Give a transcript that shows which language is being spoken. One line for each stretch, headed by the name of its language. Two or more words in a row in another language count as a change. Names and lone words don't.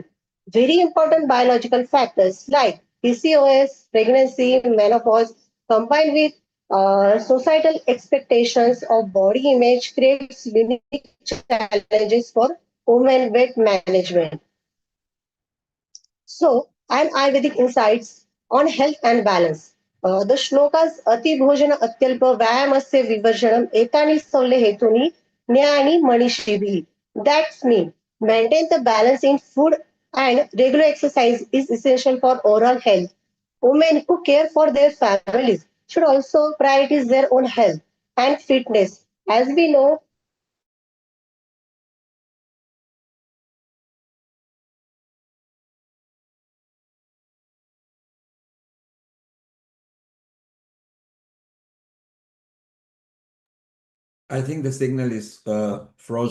English: Very important biological factors like PCOS, pregnancy, menopause, combined with societal expectations of body image creates unique challenges for women weight management. So, and Ayurvedic insights on health and balance. The shlokas
Sanskrit: अति भोजन अत्यल्प व्यायामस्य विवर्जनम् एतानि सर्वे हेतूनि न्यानि मनीषिभिः.
English: That's me. Maintain the balance in food and regular exercise is essential for oral health. Women who care for their families should also prioritize their own health and fitness. As we know, I think the signal is frozen.